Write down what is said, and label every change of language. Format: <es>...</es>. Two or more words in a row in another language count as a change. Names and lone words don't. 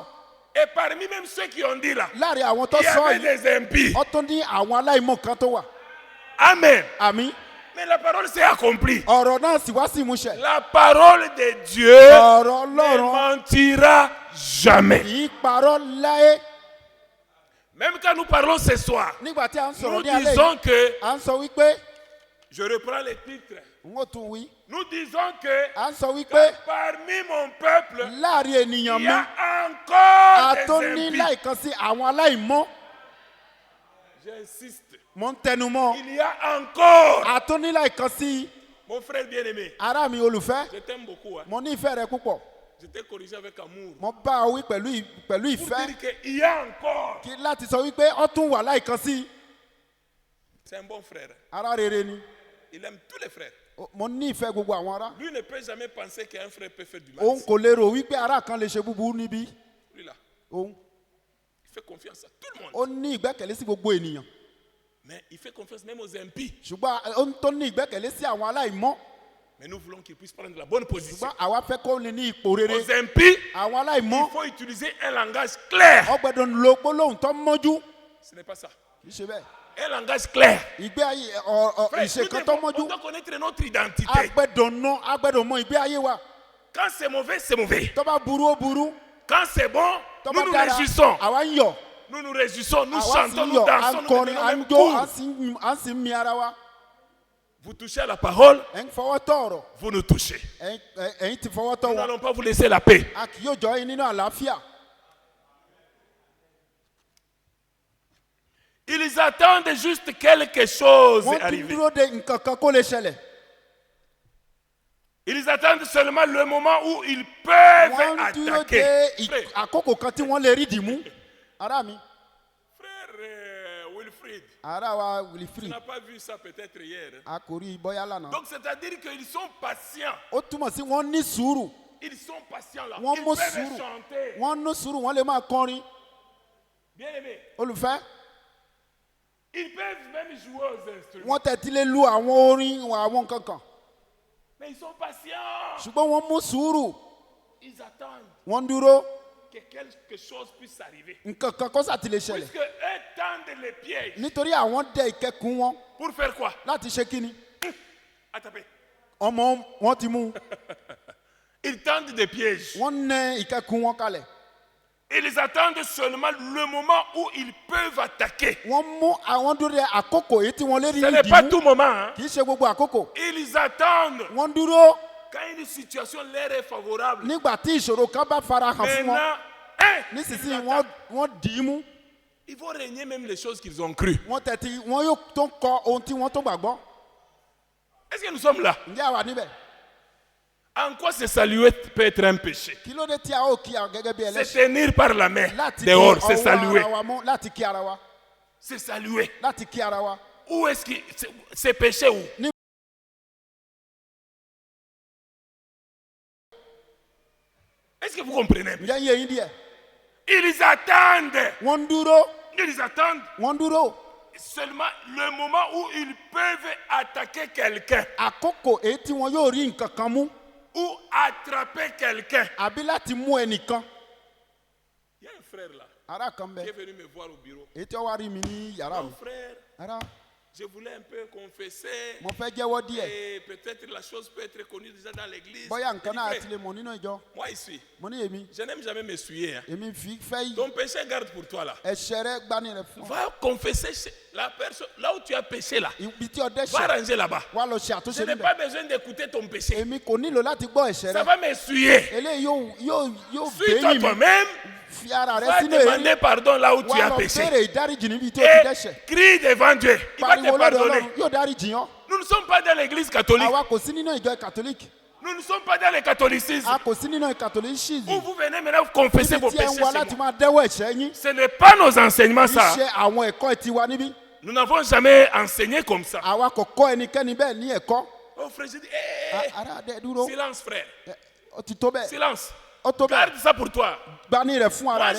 <fr>Et parmi même ceux qui ont dit là, il y avait des impies. Amen. Mais la parole s'est accomplie. La parole de Dieu ne mentira jamais.</fr> <yo>kì í parọ́ láyé.</yo> <fr>Même quand nous parlons ce soir,</fr> <yo>nígbà tí a ń</yo> <fr>nous</fr> <yo>sọ̀rọ̀ ní alẹ́</yo> <fr>disons</fr> <yo>yìí</yo> <fr>que,</fr> <yo>à ń sọ wípé</yo> <fr>je reprends les titres,</fr> <yo>n ó tún wí</yo> <fr>nous disons que</fr> <yo>à ń sọ wípé</yo> <fr>parmi mon peuple,</fr> <yo>láàrin ènìyàn</yo> <fr>il y</fr> <yo>mi</yo> <fr>a encore des</fr> <yo>àtúní</yo> <fr>impies.</fr> <yo>láìkan sí àwọn aláìmọ́.</yo> <fr>J'insiste,</fr> <yo>mo ń tẹnu mọ́</yo> <fr>il y a encore.</fr> <yo>àtúní láìkan sí.</yo> <fr>Mon frère bien-aimé,</fr> <yo>ará mi olùfẹ́</yo> <fr>je t'aime beaucoup. Hein.</fr> <yo>mo ní ìfẹ́ rẹ púpọ̀.</yo> <fr>Je t'ai corrigé avec amour.</fr> <yo>mo bá ọ wí pẹ̀lú</yo> <fr>Pour</fr> <yo>ìfẹ́</yo> <fr>dire qu'il y a encore.</fr> <yo>láti sọ wípé ó tún wà láìkan sí.</yo> <fr>C'est un bon frère.</fr> <yo>ará rere ni.</yo> <fr>Il aime tous les frères.</fr> <yo>mo ní ìfẹ́ gbogbo àwọn ará.</yo> <fr>Lui ne peut jamais penser qu'un frère peut faire du mal.</fr> <yo>òun kò lè rò wípé ará kan lè ṣe búburú níbí.</yo> <fr>Lui là,</fr> <yo>òun</yo> <fr>il fait confiance à tout le monde.</fr> <yo>ó ní ìgbẹ́kẹ̀lé sí gbogbo ènìyàn.</yo> <fr>Mais il fait confiance même aux impies.</fr> <yo>ṣùgbọ́n ó ń tó ní ìgbẹ́kẹ̀lé sí àwọn aláìmọ́.</yo> <fr>Mais nous voulons qu'il puisse prendre la bonne position.</fr> <yo>ṣùgbọ́n àwa fẹ́ kó lè ní ipò rere.</yo> <fr>Aux impies,</fr> <yo>àwọn aláìmọ́</yo> <fr>il faut utiliser un langage clair.</fr> <yo>ó gbọ́dọ̀ lo gbólóhùn tó mọ́jú.</yo> <fr>Ce n'est pas ça.</fr> <yo>kì í ṣe bẹ́ẹ̀.</yo> <fr>Un langage clair.</fr> <yo>ìgbé ayé</yo> <fr>Frère,</fr> <yo>ìṣe kan tó</yo> <fr>on</fr> <yo>mọ́jú.</yo> <fr>doit connaître notre identité.</fr> <yo>agbẹ́dọ̀ mọ ìgbé ayé wa.</yo> <fr>Quand c'est mauvais, c'est mauvais.</fr> <yo>tó bá burú ó burú.</yo> <fr>Quand c'est bon,</fr> <yo>tó</yo> <fr>nous</fr> <yo>bá</yo> <fr>nous</fr> <yo>dára</yo> <fr>réjouissons.</fr> <yo>àwa ń yọ̀.</yo> <fr>Nous nous réjouissons, nous</fr> <yo>àwa sì</yo> <fr>chantons,</fr> <yo>ń</yo> <fr>nous</fr> <yo>yọ̀ à</yo> <fr>dansons,</fr> <yo>ń</yo> <fr>nous</fr> <yo>kọrin</yo> <fr>devenons</fr> <yo>à ń</yo> <fr>même</fr> <yo>jó</yo> <fr>cool.</fr> <yo>à ń sì ń mi ara wa.</yo> <fr>Vous touchez à la parole,</fr> <yo>ẹ̀ ń fọwọ́ tọ̀ ọ̀rọ̀.</yo> <fr>vous nous touchez.</fr> <yo>ẹ̀yin ti fọwọ́ tọ̀</yo> <fr>Nous</fr> <yo>wọ́n.</yo> <fr>n'allons pas vous laisser la paix.</fr> <yo>a kì yóò jọ yín nínú àlàáfíà.</yo> <fr>Ils attendent juste quelque chose</fr> <yo>wọ́n tún</yo> <fr>arriver.</fr> <yo>dúró de nǹkan kan kó lè ṣẹlẹ̀.</yo> <fr>Ils attendent seulement le moment où ils peuvent</fr> <yo>wọ́n dúró</yo> <fr>attaquer.</fr> <yo>de</yo> <fr>Frère,</fr> <yo>àkókò kan tí wọ́n lè rí dìmú. ará mi</yo> <fr>frère Wilfried,</fr> <yo>ará wa</yo> <fr>tu Wilfried n'as pas vu ça peut-être hier. Hein?</fr> <yo>a kò rí bọ́yá lánàá.</yo> <fr>Donc c'est-à-dire qu'ils sont patients.</fr> <yo>ó túmọ̀ sí wọ́n ní sùúrù.</yo> <fr>Ils sont patients là.</fr> <yo>wọ́n</yo> <fr>Ils</fr> <yo>mú</yo> <fr>peuvent</fr> <yo>sùúrù.</yo> <fr>chanter.</fr> <yo>wọ́n ní sùúrù wọ́n lè máa kọrin.</yo> <fr>Bien aimé.</fr> <yo>olùfẹ́</yo> <fr>Ils peuvent même jouer aux instruments.</fr> <yo>wọ́n tẹ̀tí lè lu àwọn orin àwọn nǹkan kan.</yo> <fr>Mais ils sont patients.</fr> <yo>ṣùgbọ́n wọ́n mú sùúrù.</yo> <fr>Ils attendent</fr> <yo>wọ́n dúró</yo> <fr>que quelque chose puisse arriver.</fr> <yo>nǹkan kan kó sàtì lè ṣẹlẹ̀.</yo> <fr>Puisque eux tendent les pièges.</fr> <yo>nítorí àwọn dẹ ìkẹkùn wọn</yo> <fr>Pour faire quoi?</fr> <yo>láti ṣe kíni.</yo> <fr>À taper.</fr> <yo>ọmọ wọn ti mú.</yo> <fr>Ils tendent des pièges.</fr> <yo>wọ́n nẹ ìkẹkùn wọn kalẹ̀.</yo> <fr>Ils attendent seulement le moment où ils peuvent attaquer.</fr> <yo>wọ́n mú àwọn dúró de àkókò èyí tí wọ́n lè rí</yo> <fr>Ce</fr> <yo>ní</yo> <fr>n'est pas</fr> <yo>ìdìmú.</yo> <fr>tout moment. Hein?</fr> <yo>kì í ṣe gbogbo àkókò.</yo> <fr>Ils attendent</fr> <yo>wọ́n dúró</yo> <fr>quand une situation leur est favorable.</fr> <yo>nígbà tí ìṣòro kan bá fara hàn fún wọn.</yo> <fr>Maintenant, hein,</fr> <yo>nísinsìnyí</yo> <fr>ils attendent.</fr> <yo>wọ́n dì í mú.</yo> <fr>Ils vont régner même les choses qu'ils ont crues.</fr> <yo>wọ́n tẹ̀tí wọ́n yóò tó kọ ohun tí wọ́n tó gbàgbọ́.</yo> <fr>Est-ce que nous sommes là?</fr> <yo>ǹjẹ́ àwa níbẹ̀?</yo> <fr>En quoi se saluer peut être un péché?</fr> <yo>kí ló dé tí a ó kí a gẹ́gẹ́ bí</yo> <fr>Se</fr> <yo>ẹlẹ́ṣẹ̀?</yo> <fr>tenir par la main</fr> <yo>láti kí</yo> <fr>dehors, se</fr> <yo>ọwọ́</yo> <fr>saluer.</fr> <yo>ara wa mú láti kí ara wa.</yo> <fr>Se saluer.</fr> <yo>láti kí ara wa.</yo> <fr>Où est-ce que c'est péché où? Est-ce que vous comprenez?</fr> <yo>ǹjẹ́ ń yé yín díẹ̀?</yo> <fr>Ils attendent.</fr> <yo>wọ́n ń dúró</yo> <fr>Ils attendent</fr> <yo>wọ́n ń dúró.</yo> <fr>seulement le moment où ils peuvent attaquer quelqu'un</fr> <yo>àkókò èyí tí wọn yóò rí nǹkan kan mú</yo> <fr>ou attraper quelqu'un.</fr> <yo>àbí láti mú ẹnìkan.</yo> <fr>Il y a un frère là</fr> <yo>ará kan</yo> <fr>qui est</fr> <yo>bẹ</yo> <fr>venu me voir au bureau.</fr> <yo>èyí tí ó wá rí mi ní yàrá mi.</yo> <fr>Mon frère,</fr> <yo>ará</yo> <fr>je voulais un peu confesser.</fr> <yo>mo fẹ́ jẹ́wọ́ díẹ̀.</yo> <fr>Et peut-être la chose peut être connue déjà dans l'église.</fr> <yo>bóyá</yo> <fr>Je</fr> <yo>nǹkan</yo> <fr>dis,</fr> <yo>náà</yo> <fr>frère,</fr> <yo>ti lè mọ̀ nínú ìjọ.</yo> <fr>moi ici,</fr> <yo>mo ní èmi</yo> <fr>je n'aime jamais m'essuyer. Hein.</fr> <yo>èmi fi fẹ́ yìí.</yo> <fr>Ton péché garde pour toi là.</fr> <yo>ẹ̀ṣẹ̀ rẹ gbani rẹ fún ọ.</yo> <fr>Va confesser la personne là où tu as péché là.</fr> <yo>ibi tí ọ</yo> <fr>Va</fr> <yo>dẹ́ṣẹ̀</yo> <fr>ranger là-bas.</fr> <yo>wá lọ ṣe</yo> <fr>Je</fr> <yo>àtúnṣe</yo> <fr>n'ai</fr> <yo>níbẹ̀.</yo> <fr>pas besoin d'écouter ton péché.</fr> <yo>èmi kò nílò láti gbọ́ ẹ̀ṣẹ̀</yo> <fr>Ça</fr> <yo>rẹ.</yo> <fr>va m'essuyer.</fr> <yo>eléyìí yóò</yo> <fr>Suis-toi</fr> <yo>gbẹ̀yìn mi.</yo> <fr>toi-même.</fr> <yo>fi ara rẹ</yo> <fr>Va</fr> <yo>sínú èyí.</yo> <fr>demander pardon là où tu</fr> <yo>wá</yo> <fr>as</fr> <yo>lọ</yo> <fr>péché.</fr> <yo>béèrè ìdáríjì níbi tí o ti</yo> <fr>Et</fr> <yo>dẹ́ṣẹ̀.</yo> <fr>crie devant Dieu. Il va te</fr> <yo>pariwo lọ́dọ̀</yo> <fr>pardonner.</fr> <yo>Ọlọ́run yóò dáríjì yán.</yo> <fr>Nous ne sommes pas dans l'église catholique.</fr> <yo>àwa kò sí nínú ìjọ catholique.</yo> <fr>Nous ne sommes pas dans le catholicisme.</fr> <yo>a kò sí nínú catholicisme.</yo> <fr>Où vous venez maintenant vous confesser vos</fr> <yo>tí ẹ</yo> <fr>péchés.</fr> <yo>ń wá</yo> <fr>chez</fr> <yo>láti</yo> <fr>moi.</fr> <yo>máa dẹ́wọ́ ẹ̀ṣẹ̀ yín.</yo> <fr>Ce n'est pas nos enseignements</fr> <yo>kì í</yo> <fr>ça.</fr> <yo>ṣe àwọn ẹ̀kọ́ tiwa níbí.</yo> <fr>Nous n'avons jamais enseigné comme ça.</fr> <yo>àwa kò kọ́ ẹnikẹ́ni bẹ́ẹ̀ ní ẹ̀kọ́.</yo> <fr>Oh frère, je dis, hé,</fr> <yo>ara dẹ dúró.</yo> <fr>silence frère.</fr> <yo>ó ti tó bẹ́ẹ̀.</yo> <fr>Silence.</fr> <yo>ó tó bẹ́ẹ̀.</yo> <fr>Garde ça pour toi.</fr> <yo>gbani rẹ̀ fún ara</yo>